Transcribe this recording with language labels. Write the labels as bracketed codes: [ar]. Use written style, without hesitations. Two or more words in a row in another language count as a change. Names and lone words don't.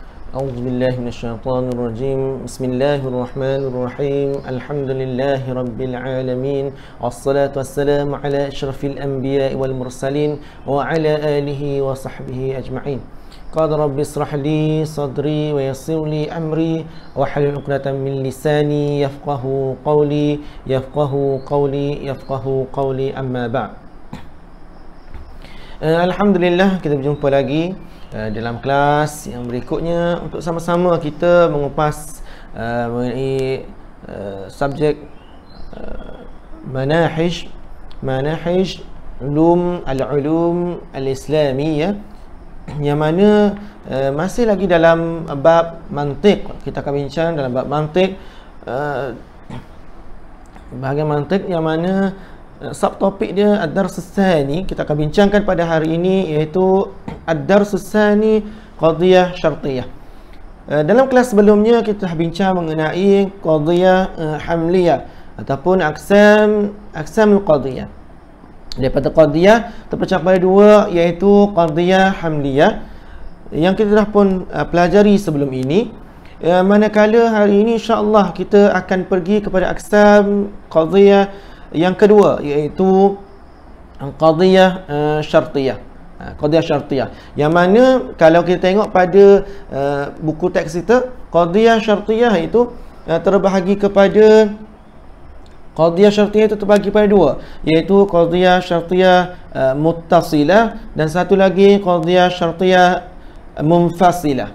[ar] أعوذ بالله من الشيطان الرجيم بسم الله الرحمن الرحيم الحمد لله رب العالمين والصلاة والسلام على أشرف الأنبياء والمرسلين وعلى آله وصحبه أجمعين قال رب اشرح لي صدري ويسر لي أمري واحلل عقدة من لساني يفقه قولي أما بعد. [ms] Alhamdulillah, kita berjumpa lagi dalam kelas yang berikutnya untuk sama-sama kita mengupas mengenai subjek [ar] مناهج علوم الإسلامية, [ms] yang mana masih lagi dalam bab mantiq. Kita akan bincang dalam bab mantiq, bahagian mantiq yang mana subtopik dia [ar] الدرس الثاني. [ms] Kita akan bincangkan pada hari ini iaitu [ar] الدرس الثاني قضية شرطية. [ms] Dalam kelas sebelumnya kita bincang mengenai [ar] قضية حملية [ms] ataupun [ar] أقسام القضية. [ms] Daripada qadhiyah terpecah pada dua, iaitu [ar] قضية حملية [ms] yang kita dah pun pelajari sebelum ini. Manakala hari ini [ar] إن شاء الله [ms] kita akan pergi kepada [ar] أقسام قضية [ms] yang kedua, iaitu [ar] قضية شرطية. قضية شرطية [ms] yang mana kalau kita tengok pada buku teks kita, [ar] قضية شرطية [ms] itu terbahagi kepada terbagi pada dua, iaitu [ar] قضية شرطية متصلة [ms] dan satu lagi [ar] قضية شرطية منفصلة.